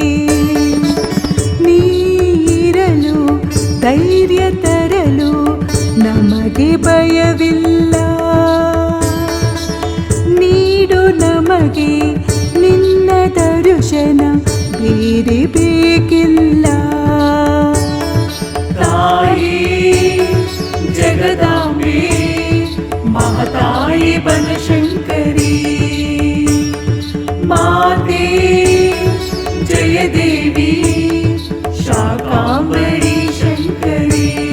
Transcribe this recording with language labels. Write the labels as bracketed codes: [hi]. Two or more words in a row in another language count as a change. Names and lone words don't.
[kn] ನೀರಲು ಧೈರ್ಯ ತರಲು ನಮಗೆ ಭಯವಿಲ್ಲ, ನೀಡು ನಮಗೆ ನಿನ್ನ ದರ್ಶನ ಬೇರೆ ಬೇಕಿಲ್ಲ. [sa] ताये जगदाम्बे महताये बनशङ्करी माते जय देवी शाकाम्बरी शङ्करी।